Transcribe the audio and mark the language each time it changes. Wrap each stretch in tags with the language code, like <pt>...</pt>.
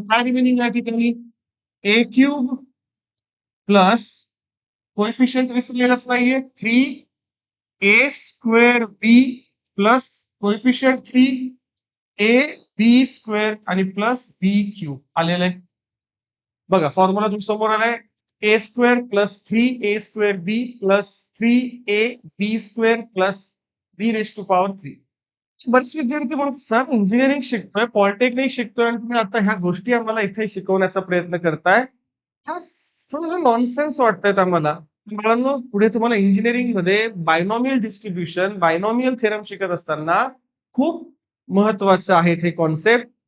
<mr>काय रिमेनिंग या ठिकाणी ए क्यूब प्लस कोएफिशियंट विसरलेलाच नाहीये 3 ए square B plus coefficient 3 A B square आणि प्लस बी क्यूब आलेलं आहे. बघा फॉर्म्युला तुमच्या समोर आलाय.</mr> <en>A square plus 3 a square b plus 3 a b square plus b raise to power 3.</en> <mr>बरेच विद्यार्थी म्हणतात सर इंजिनिअरिंग शिकतोय, पॉलिटेक्निक शिकतोय आणि तुम्ही आता ह्या गोष्टी आम्हाला इथे शिकवण्याचा प्रयत्न करताय. हा थोडं नॉनसेन्स वाटतायत आम्हाला. मुलांनो पुढे तुम्हाला इंजिनिअरिंग मध्ये बायनॉमियल डिस्ट्रीब्युशन, बायनॉमियल थेरम शिकत असताना खूप महत्वाचं आहे ते कॉन्सेप्ट.</mr>